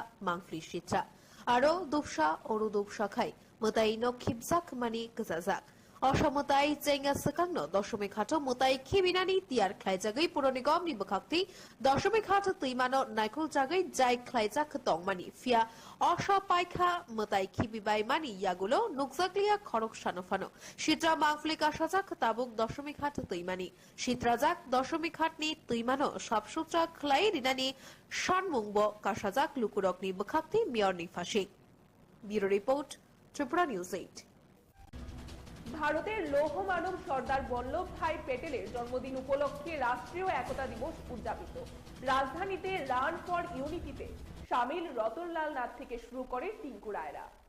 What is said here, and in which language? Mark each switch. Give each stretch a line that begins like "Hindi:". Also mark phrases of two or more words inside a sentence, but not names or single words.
Kok Borok: मांगफ्लि शित्रा आरो दुबसा अरु दुबसा खाय मताई नखिबजाक मानि गजाजाक অসমতাই চেঙ্গা সকাংন দশমিক হাট মতাই খিবিনানি তিয়ার খ্লাইজাগৈ পুর নিগমনি বখাক্তি দশমিক হাট তৈমানো নাইকুল জাগৈ যাই খ্লাইজাক তংমানি ফিয়া অসপাইখা মতাই খিবিবাই মানি ইয়াগুলো নুকজাকলিয়া খরক সানফানো সিত্রা মাংফলিক আসাজাক তাবুক দশমিক হাট তৈমানি সিত্রাজাক দশমিক হাটনি তৈমানো সাবসুত্রা খ্লাই রিনানি শানমুংব কাসাজাক লুকুরকনি বখাক্তি মিয়রনি ফাঁসি
English: bureau report
Kok Borok: ত্রিপুরা নিউজ 8
Bangla: ভারতের লৌহ মানব সর্দার বল্লভ ভাই প্যাটেলের জন্মদিন উপলক্ষে রাষ্ট্রীয় একতা দিবস উদযাপিত রাজধানীতে রান ফর ইউনিটিতে শামিল রতনলাল নাথ থেকে শুরু করে টিঙ্কু রায়রা